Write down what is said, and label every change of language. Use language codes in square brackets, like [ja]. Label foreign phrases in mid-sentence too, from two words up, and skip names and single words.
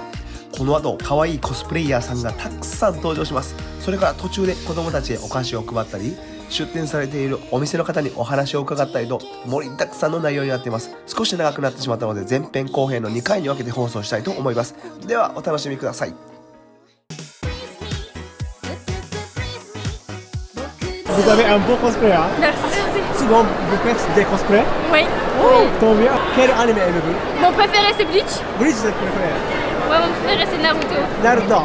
[ja] この後可愛いコスプレイヤーさんがたくさん登場します。それから途中で子供たちへお菓子を配ったり、出店されているお店の方にお話を伺ったりと盛りだくさんの内容になっています。少し長くなってしまったので前編後編の2回に分けて放送したいと思います。ではお楽しみください。 [fr] Vous avez un beau cosplay, hein? Merci. Souvent, vous faites des cosplays? Oui. Oh, trop bien. Quel anime aimez-vous? Mon préféré c'est Bleach. Bleach, c'est préféré. Moi mon préféré c'est Naruto. Naruto.